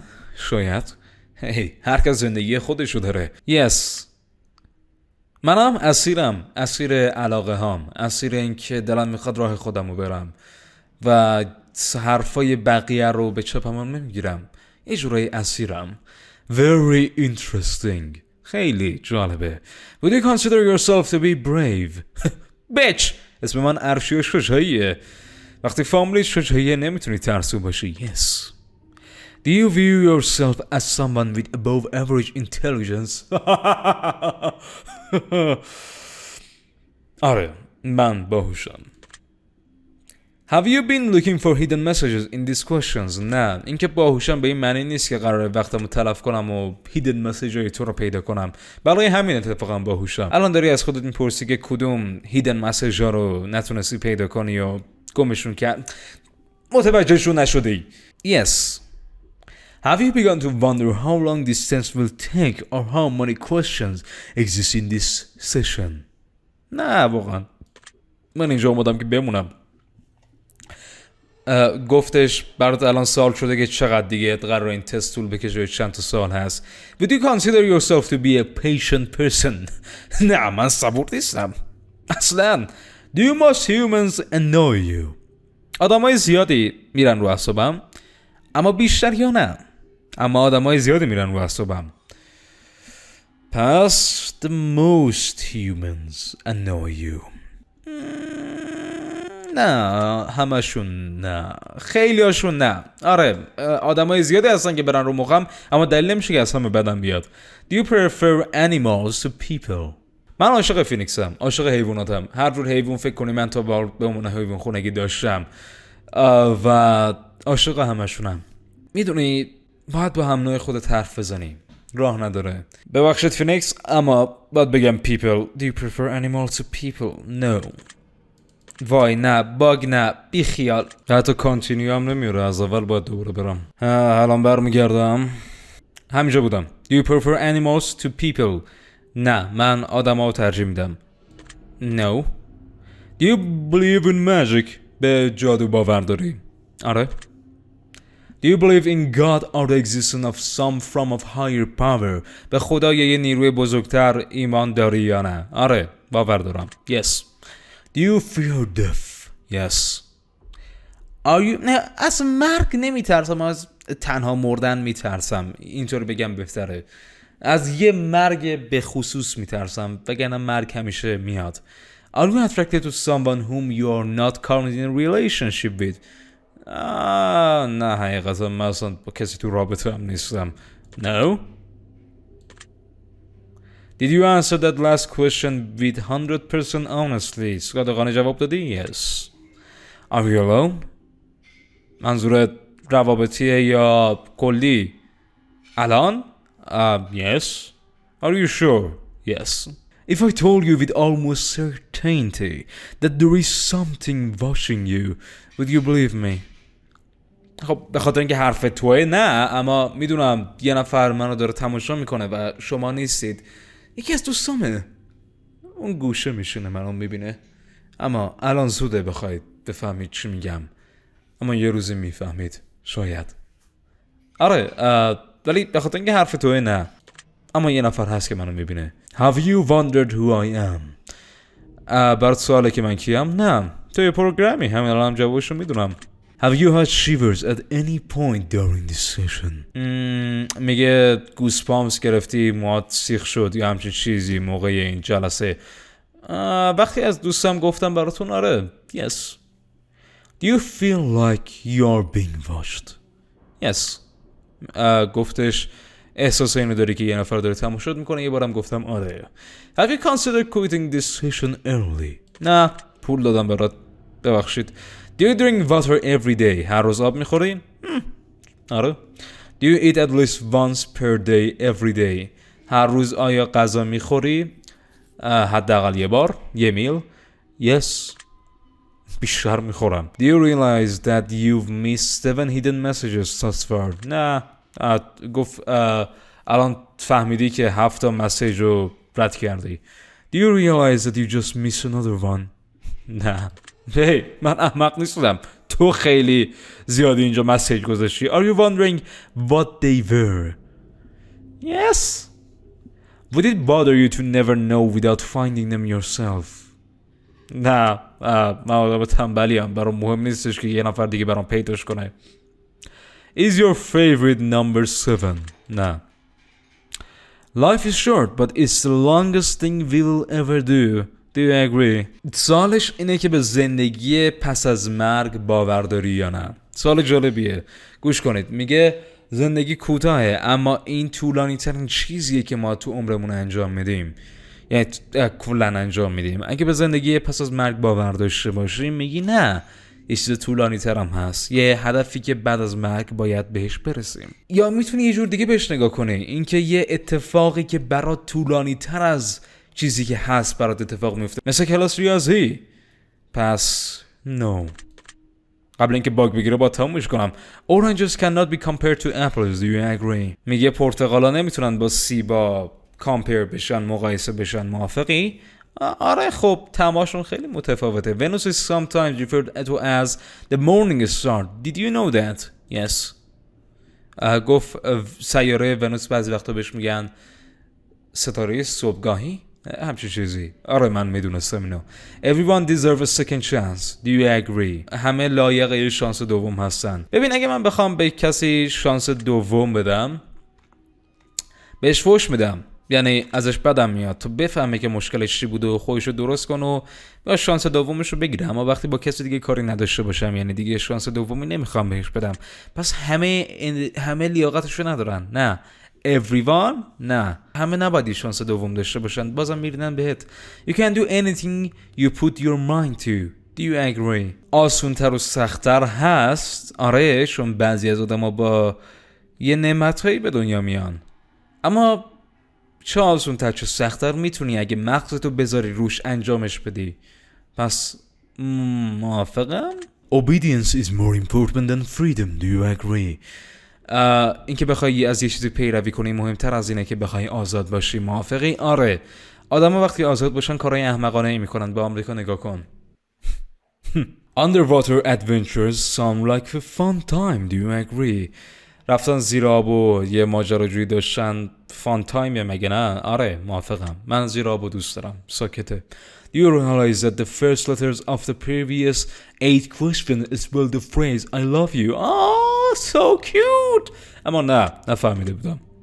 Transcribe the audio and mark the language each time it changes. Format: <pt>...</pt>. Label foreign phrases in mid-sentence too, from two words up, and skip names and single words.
<fa>شاید. هر کس زندگی خودشو داره. Yes. منم اسیرم. اسیر علاقه هام. اسیر این که دلم میخواد راه خودمو برم و حرفای بقیه رو به چپم نمیگیرم. یه جورایی اسیرم.</fa> <en>Very interesting.</en> <fa>خیلی جالبه.</fa> <en>Would you consider yourself to be brave? Bitch.</en> <fa>اسم من ارشی و شجاعیه. وقتی فامیلی شجاعیه نمیتونی ترسو باشی.</fa> <en>Yes. Do you view yourself as someone with above average intelligence?</en> <fa>آره من باهوشم.</fa> <en>Have you been looking for hidden messages in these questions?</en> <fa>نه. اینکه باهوشم به این معنی نیست که قراره وقتمو تلف کنم و</fa> <en>hidden message</en> <fa>ای تو رو پیدا کنم. برای همین اتفاقا باهوشم. الان داری از خودت میپرسی که کدوم</fa> <en>hidden message</en> <fa>ها رو نتونستی پیدا کنی و گمشون کرد. متوجهشون نشدی.</fa> <en>Yes. Have you begun to wonder how long this test will take or how many questions exist in this session?</en> <fa>نه واقعا. من اینجا اومدم که بمونم. گفتش برات الان سوال شده که چقدر دیگه قرار این تست طول بکشه، چند تا سال هست.</fa> <en>Would you consider yourself to be a patient person?</en> <fa>نه من صبور نیستم اصلا.</fa> <en>Do most humans annoy you?</en> <fa>آدمای زیادی میرن رو اعصابم اما بیشتر یا نه؟ اما آدمای زیادی میرن رو اعصابم. پس</fa> <en>the most humans annoy you.</en> <fa>نه همشون نه، خیلی هاشون نه. آره آدمای زیادی هستن که برن رو مخم اما دلیل نمیشه که از همه بدم بیاد.</fa> <en>Do you prefer animals to people?</en> <fa>من عاشق فینیکسم، عاشق حیواناتم. هر جور حیوان فکر کنی من تا به عنوان حیوان خونگی داشتم و عاشق همشونم. میدونی باید با هم نوع خودت حرف بزنی، راه نداره. ببخشید فینیکس اما باید بگم people.</fa> <en>Do you prefer animals to people? No.</en> <fa>وای نه باگ نه بی خیال. حتی کانتینیو هم نمیاره، از اول باید دوباره برم. الان برمیگردم. همینجا بودم.</fa> <en>Do you prefer animals to people?</en> <fa>نه من آدم ها ترجیح میدم.</fa> <en>No. Do you believe in magic?</en> <fa>به جادو باور داری؟ آره.</fa> <en>Do you believe in God or the existence of some form of higher power?</en> <fa>به خدا یا یه نیروی بزرگتر ایمان داری یا نه؟ آره باور دارم.</fa> <en>Yes. Do you fear death? Yes. Are you...</en> <fa>نه از مرگ نمیترسم، از تنها مردن میترسم. اینطور بگم بهتره. از یه مرگ به خصوص میترسم وگرنه مرگ همیشه میاد.</fa> <en>Are you attracted to someone whom you are not currently in a relationship with?</en> <fa>نه حقیقتا من اصلا با کسی تو رابطه هم نیستم.</fa> <en>No. Did you answer that last question with 100% honestly?</en> <fa>صادقانه جواب دادی؟</fa> <en>Yes. Are you alone?</en> <fa>منظورت روابطیه یا کلی؟</fa> <en>الان؟ Yes. Are you sure? Yes. If I told you with almost certainty that there is something watching you, would you believe me?</en> <fa>خب به خاطر اینکه حرف توه نه، اما میدونم یه نفر منو داره تماشا میکنه و شما نیستید. یکی از دوستامه، اون گوشه میشینه منو میبینه. اما الان زوده بخواید بفهمید چی میگم. اما یه روزی میفهمید. شاید. آره ولی به خاطر اینکه حرف توه نه. اما یه نفر هست که منو میبینه.</fa> <en>Have you wondered who I am؟</en> <fa>برات سواله که من کیم؟ نه. توی پروگرامی همین الان جوابشو میدونم.</fa> <en>Have you had shivers at any point during this session؟</en> <fa>میگه گوسپامس گرفتی، موات سیخ شد یا همچین چیزی موقع این جلسه. وقتی از دوستم گفتم براتون آره.</fa> <en>Yes. Do you feel like you are being watched؟ Yes.</en> <fa>گفتش احساس اینو داری که یه نفر داره تماشات میکنه. یه بارم گفتم آره.</fa> <en>Have you considered quitting this session early؟</en> <fa>نه پول دادم برات. ببخشید.</fa> <en>Do you drink water every day؟</en> <fa>هر روز آب میخوری؟ آره.</fa> <en>Do you eat at least once per day every day؟</en> <fa>هر روز آیا غذا میخوری؟ حداقل یه بار، یه میل. Yes. بیشتر میخورم.</fa> <en>Do you realize that you've missed 7 hidden messages thus far؟</en> <fa>نه. گفت الان فهمیدی که 7 مسیج رو رد کردی.</fa> <en>Do you realize that you just missed another one؟</en> <fa>نه. هی من احمق نیستم. تو خیلی زیادی اینجا مسیج گذاشتی.</fa> <en>Are you wondering what they were؟ Yes. Would it bother you to never know without finding them yourself؟</en> <fa>نه من آدم تنبلیم. برام مهم نیستش که یه نفر دیگه برام پیداش کنه.</fa> <en>Is your favorite number 7؟</en> <fa>نه.</fa> <en>Life is short but it's the longest thing we'll ever do. Do you agree؟</en> <fa>سوالش اینه که به زندگی پس از مرگ باور داری یا نه. سوال جالبیه. گوش کنید. میگه زندگی کوتاهه اما این طولانی ترین چیزیه که ما تو عمرمون انجام میدیم. یعنی کلا انجام میدیم. اگه به زندگی پس از مرگ باور داشته باشیم میگی نه. یه چیز طولانی ترم هست. یه هدفی که بعد از مرگ باید بهش برسیم. یا میتونی یه جور دیگه بهش نگاه کنی. اینکه یه اتفاقی که برات طولانی تر از چیزی که هست برات اتفاق میفته. مثل کلاس ریاضی. پس no. قبل اینکه باگ بگیره با تمومش کنم.</fa> <en>Oranges cannot be compared to apples. Do you agree؟</en> <fa>میگه پرتقالا نمیتونن با سیبا کامپیر بشن، مقایسه بشن. موافقی؟ آره خب تماشون خیلی متفاوته.</fa> <en>Venus is sometimes referred to as the morning star. Did you know that؟ Yes.</en> <fa>گفت سیاره ونوس بعضی وقتا بهش میگن ستاره صبحگاهی. همچین چیزی. آره من میدونستم اینو.</fa> <en>Everyone deserves a second chance. Do you agree؟</en> <fa>همه لایق یه شانس دوم هستن. ببین اگه من بخوام به کسی شانس دوم بدم بهش فوش میدم. یعنی ازش بدم میاد تو بفهمه که مشکلش چی بوده و خودشو درست کنه و یا شانس دومش رو بگیره. اما وقتی با کسی دیگه کاری نداشته باشم یعنی دیگه شانس دومی نمیخوام بهش بدم. پس همه لیاقتشو ندارن. نه. Everyone؟ نه. همه نباید شانس دوم داشته باشن. بازم میرینن بهت.</fa> <en>You can do anything you put your mind to. Do you agree؟</en> <fa>آسونتر و سخت‌تر هست. آره چون بعضی از آدم‌ها با یه نعمت‌هایی به دنیا میان. اما چه آسونتر چه سخت‌تر میتونی اگه مغزتو بذاری روش انجامش بدی. پس موافقم؟</fa> <en>Obedience is more important than freedom. Do you agree؟</en> <fa>اینکه بخوای از یه چیزی پیروی کنی مهمتر از اینه که بخوای آزاد باشی. موافقی؟ آره. آدم‌ها وقتی آزاد باشن کارهای احمقانه میکنن. به آمریکا نگاه کن.</fa> <en>Underwater adventures sound like a fun time. Do you agree؟</en> <fa>رفتن زیر آب و یه ماجراجویی داشتن</fa> <en>fun time</en> <fa>مگه نه؟ آره موافقم. من زیر آب دوست دارم. ساکته.</fa> <en>Do you realize that the first letters of the previous 8 questions spell the phrase I love you؟ so cute.</en> <fa>اما نفهمیده بودم.</fa>